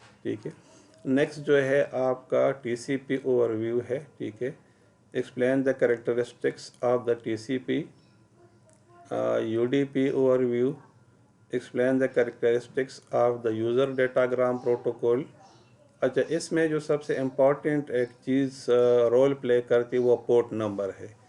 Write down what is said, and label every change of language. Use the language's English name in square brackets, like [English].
[Urdu] ٹھیک ہے، نیکسٹ جو ہے آپ کا TCP اوور ویو ہے. ٹھیک ہے، [English] Explain the characteristics of the TCP. UDP overview explain the characteristics of the user datagram protocol. [Urdu] اچھا، اس میں جو سب سے امپورٹنٹ ایک چیز رول پلے کرتی وہ پورٹ نمبر ہے.